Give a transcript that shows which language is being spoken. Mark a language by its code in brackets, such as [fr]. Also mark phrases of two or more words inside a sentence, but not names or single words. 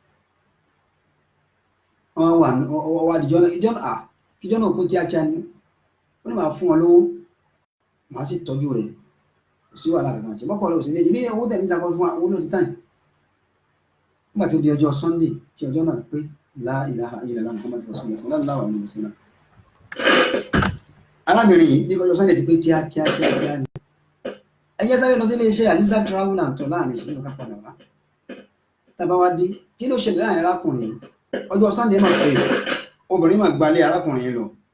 [yo] wọ́n wà ìjọ náà kíjọ́ náà pé kíákíá ni ó ní máa fún wọn lówó màá sì tọ́jú rẹ̀ kò sí wàhálà kankan ṣe mọ́pọ̀ rẹ̀ ò sí méjì bí owó tẹ̀lé ìsàkọ́ fún owó náà ti tàn nígbà tó di ọjọ́ Sunday tí ọjọ́ náà pé [ar] لا إله إلا الله محمد رسول الله صلى الله عليه وسلم [yo] arábìnrin yìí bí ọjọ́ Sunday ti pé kíákíá ni ẹ jẹ́ sáré lọ sí iléeṣẹ́ Aziza Travel and Tour láàrin ìṣẹ́jú ká padà wá tábà wá dé kí ló ṣẹlẹ̀ láàrin arákùnrin yìí ọjọ́ Sunday máa pè obìnrin máa gbalé arákùnrin yìí lọ